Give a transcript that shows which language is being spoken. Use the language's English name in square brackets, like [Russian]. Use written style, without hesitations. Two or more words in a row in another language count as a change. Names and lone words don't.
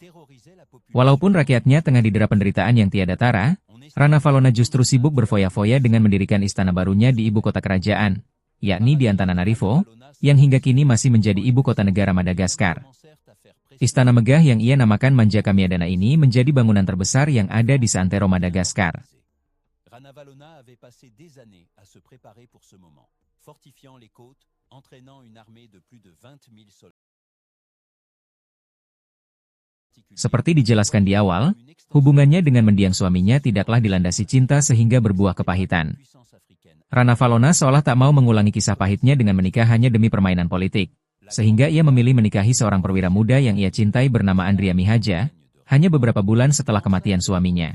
[Indonesian] Walaupun rakyatnya tengah didera penderitaan yang tiada tara, Ranavalona justru sibuk berfoya-foya dengan mendirikan istana barunya di ibu kota kerajaan, yakni di Antananarivo, yang hingga kini masih menjadi ibu kota negara Madagaskar. Istana megah yang ia namakan Manjakamiadana ini menjadi bangunan terbesar yang ada di seantero Madagaskar. [French] Ranavalona avait passé des années à se préparer pour ce moment, fortifiant les côtes, entraînant une armée de plus de 20 000 soldats. [Indonesian] Seperti dijelaskan di awal, hubungannya dengan mendiang suaminya tidaklah dilandasi cinta sehingga berbuah kepahitan. Ranavalona seolah tak mau mengulangi kisah pahitnya dengan menikah hanya demi permainan politik, sehingga ia memilih menikahi seorang perwira muda yang ia cintai bernama Andria Mihaja, hanya beberapa bulan setelah kematian suaminya.